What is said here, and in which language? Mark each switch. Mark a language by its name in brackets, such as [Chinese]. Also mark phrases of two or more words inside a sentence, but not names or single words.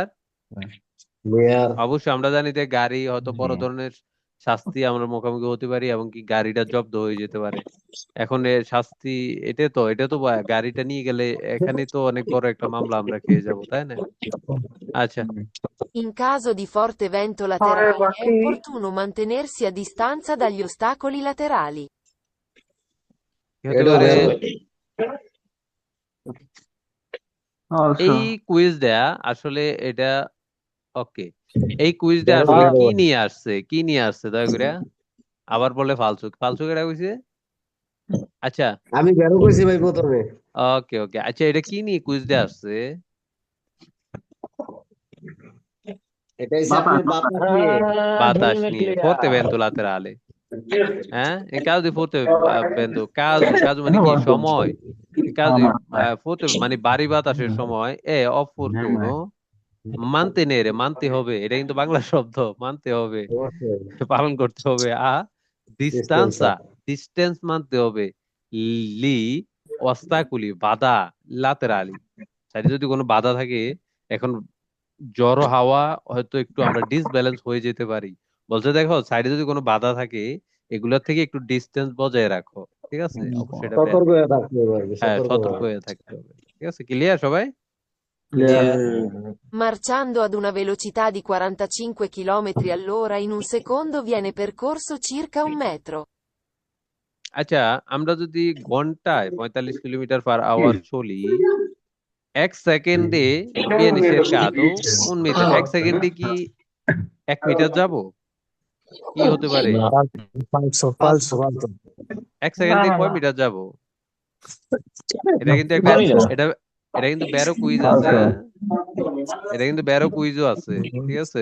[Bangla] মেয়ার অবশ্যই আমরা জানি যে গাড়ি হয়তো বড় ধরনের শাস্তি আমরা মুখোমুখি হতে পারি এবং কি গাড়িটা জব্দ হয়ে যেতে পারে। এখন এর শাস্তি এটা তো গাড়িটা নিয়ে গেলে এখানে তো অনেক বড় একটা মামলা আমরা খেয়ে যাব, তাই না? আচ্ছা, [Italian] In caso di forte vento laterale, è opportuno mantenersi a distanza dagli ostacoli laterali. [Bangla] কি হতে এটা পারে? বেরো। এই কুইজটা আসলে এটা ওকে, এই কুইজটা আসলে কি নিয়ে আসছে, কি নিয়ে আসছে দয়া করে আবার বলে ফালতু ফালতু কেটা কইছে? আচ্ছা আমি বেরো কইছি ভাই প্রথমে। ওকে ওকে, আচ্ছা এটা কি নিয়ে কুইজটা আসছে? এটা হচ্ছে আপনার বাতাস নিয়ে। বাতাস নিয়ে, [Italian] forte vento laterale. In caso di forte vento, caso [Bangla] মানে কি? সময়। [Italian] In caso di forte [Bangla] মানে ভারী বাতাসের সময় [Italian] è opportuno mantenere, [Bangla] মানতে হবে, এটা কিন্তু বাংলা শব্দ, মানতে হবে, পালন করতে হবে। distanza, distance মানতে হবে, লি ostacoli বাধা, laterali সাইডে যদি কোনো বাধা থাকে, এখন জড়ো হাওয়া হয়তো একটু আমরা ডিসব্যালেন্স হয়ে যেতে পারি। বলছে দেখো সাইডে যদি কোনো বাধা থাকে এগুলোর থেকে একটু ডিস্টেন্স বজায় রাখো। ঠিক আছে, অবশ্যই এটা সতর্ক হয়ে থাকতে হবে আর কি, হ্যাঁ সতর্ক সতর্ক হয়ে। হয়ে থাকতে হবে। ঠিক আছে, ক্লিয়ার সবাই? [Italian] Marciando ad una velocità di 45 km all'ora in un secondo viene percorso circa 1 metro. [Bangla] আচ্ছা, আমরা যদি ঘন্টায় 45 কিলোমিটার [English] per hour [Bangla] চলি, এক সেকেন্ডে [Italian] viene cercato un metro, [Bangla] এক সেকেন্ডে কি 1 মিটার যাব? কি হতে পারে? এক সেকেন্ডে কয় মিটার যাব? এটা কিন্তু একটা, এটা এটা কিন্তু ব্যারো কুইজ আছে, হ্যাঁ? এটা কিন্তু ব্যারো কুইজও আছে। ঠিক আছে,